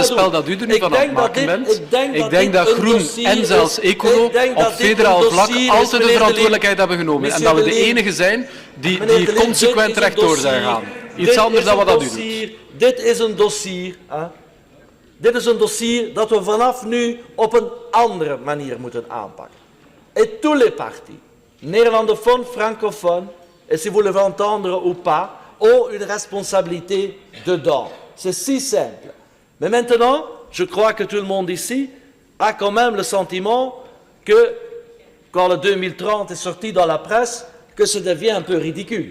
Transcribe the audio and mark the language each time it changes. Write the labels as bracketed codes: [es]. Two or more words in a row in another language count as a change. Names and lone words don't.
[nl] is een spel dat u er nu van aan het maken bent. Ik denk dat Groen en zelfs Ecolo op federaal vlak altijd de verantwoordelijkheid hebben genomen. En dat we de enige zijn die consequent rechtdoor zijn gaan. Iets anders dan wat dat u doet. Dit is een dossier. Dit is een dossier dat we vanaf nu op een andere manier moeten aanpakken. [fr] Et tous les partis, néerlandophones, francophones, et si vous le voulez entendre ou pas, ont une responsabilité dedans. C'est si simple. Mais maintenant, je crois que tout le monde ici a quand même le sentiment que, quand le 2030 est sorti dans la presse, que ça devient un peu ridicule.